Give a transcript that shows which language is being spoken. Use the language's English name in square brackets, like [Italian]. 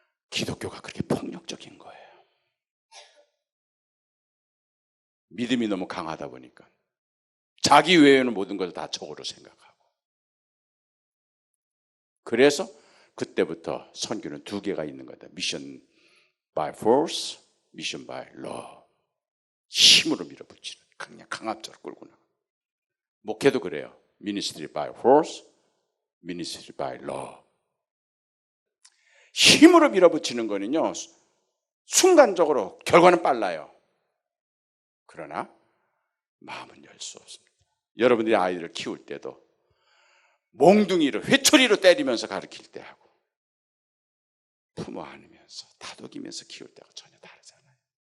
[Korean] 기독교가 그렇게 폭력적인 거예요. 믿음이 너무 강하다 보니까 자기 외에는 모든 것을 다 적으로 생각하고. 그래서 그때부터 선교는 두 개가 있는 거다. 미션 [English] by force, 미션 by love. [Korean] 힘으로 밀어붙이는, 그냥 강압적으로 끌고 나가. 목회도 그래요. [English] ministry by force, ministry by love. [Korean] 힘으로 밀어붙이는 거는요, 순간적으로 결과는 빨라요. 그러나 마음은 열 수 없습니다. 여러분들이 아이들을 키울 때도 몽둥이로, 회초리로 때리면서 가르칠 때 하고 품어 안으면서 다독이면서 키울 때가 전혀 다르잖아요.